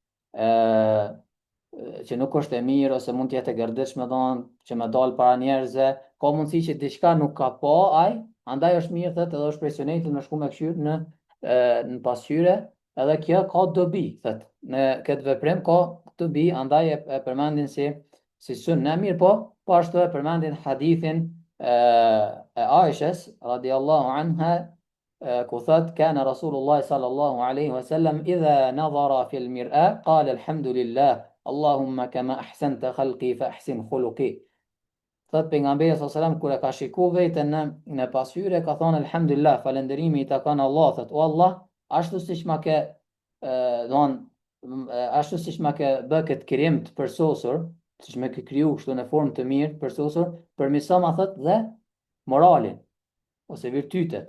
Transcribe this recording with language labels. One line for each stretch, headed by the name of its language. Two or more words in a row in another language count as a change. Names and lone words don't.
Albanian: që nuk është e mirë ose mund të jetë e gërditshme, domthon që më dal para njerëzve, ka mundësi që diçka nuk ka pa ai, andaj është mirë thotë edhe është prej sunetit me shku me këshyr në pasqyre, edhe kjo ka dobi, thotë në këtë veprim ka dobi, andaj e përmendin si sunne. Mirë po ashtu e përmendin hadithin e Aishës
Arabic: رضي الله عنها,
Albanian: ku thot
Arabic: كان رسول الله صلى الله عليه وسلم إذا نظر في المرآة قال الحمد لله اللهم كما أحسنت خلقي فأحسن خلقي.
Albanian: Thot pejgamberi
Arabic: صلى الله عليه وسلم
Albanian: kur e ka shikuar veten në pasqyrë ka thonë alhamdulillah, falënderimi i takon Allahut, thot o Allah, ashtu siç ma ke ashtu siç ma ke bë këtë krim të përsosur, siç më ke kriju kështu në formë të mirë të përsosur, përmirëso ma thot dhe moralin ose virtytet.